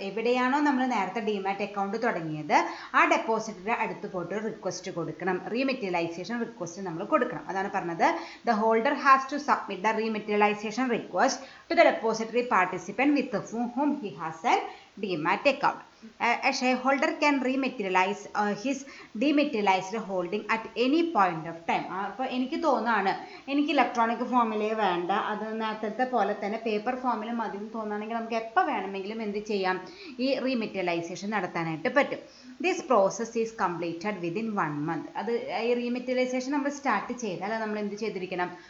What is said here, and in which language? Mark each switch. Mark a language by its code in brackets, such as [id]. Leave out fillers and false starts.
[ml] എവിടെയാണോ നമ്മൾ നേരത്തെ ഡിമാറ്റ് അക്കൗണ്ട് തുടങ്ങിയത് ആ ഡെപ്പോസിറ്ററിയുടെ അടുത്ത് പോയിട്ട് റിക്വസ്റ്റ് കൊടുക്കണം. റീമെറ്റീരിയലൈസേഷൻ റിക്വസ്റ്റ് നമ്മൾ കൊടുക്കണം. അതാണ് പറഞ്ഞത്. [en] The holder has to submit the rematerialization request to the depository participant with whom he has a demat account. A shareholder can rematerialize his dematerialized holding at any point of time. [ml] അപ്പോൾ എനിക്ക് തോന്നുകയാണ് എനിക്ക് electronic ഫോമിലേ വേണ്ട, അത് നേരത്തെ പോലെ തന്നെ paper ഫോമിൽ മതി എന്ന് തോന്നുകയാണെങ്കിൽ നമുക്ക് എപ്പോൾ വേണമെങ്കിലും എന്ത് ചെയ്യാം? ഈ റീമെറ്റീരിയലൈസേഷൻ നടത്താനായിട്ട് പറ്റും. [en] This process is completed within 1 month. [ml] അത് ഈ റീമെറ്റീരിയലൈസേഷൻ നമ്മൾ സ്റ്റാർട്ട് ചെയ്താൽ അത് നമ്മൾ എന്ത് ചെയ്തിരിക്കണം?